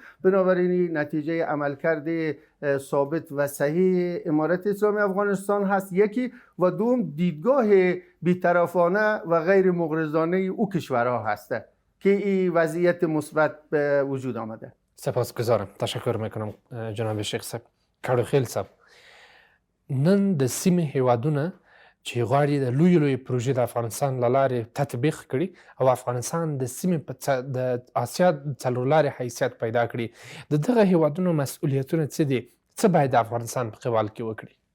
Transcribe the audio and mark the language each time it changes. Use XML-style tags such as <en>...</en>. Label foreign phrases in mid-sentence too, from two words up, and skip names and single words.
<fa>بنابراین نتیجه عملکرد ثابت و صحیح امارت اسلامی افغانستان هست یکی، و دوم دیدگاه بی‌طرفانه و غیر مغرضانه او کشورها هسته که این وضعیت مثبت به وجود آمده. سپاسگزارم. تشکر میکنم جناب شیخ صاحب.</fa> <ps>کارو خیل صاحب، نن د سیمې هیوادونه چې غواړي د لوی پروژې د افغانستان له لارې تطبیق کړي او افغانستان د سیمې د آسیا د څلورلارې حیثیت پیدا کړي، د دغه هیوادونو مسؤلیتونه څه دي؟ څه باید د افغانستان په قبال کې وکړي؟</ps>